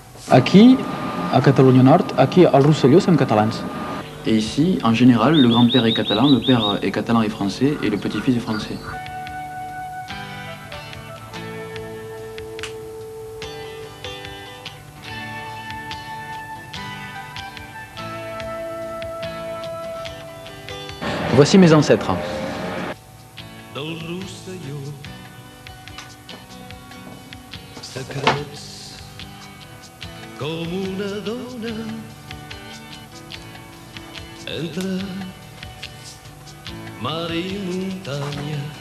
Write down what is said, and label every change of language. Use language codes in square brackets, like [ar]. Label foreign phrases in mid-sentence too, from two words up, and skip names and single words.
[ca] Aquí, à Catalunya Nord, aquí al Rosselló som catalans. [fr] Et ici, en général, le grand-père est catalan, le père est catalan et français, et le petit-fils est français. Voici mes ancêtres. [ca] Del Rosselló, secrets com una dona entre mar i muntanya.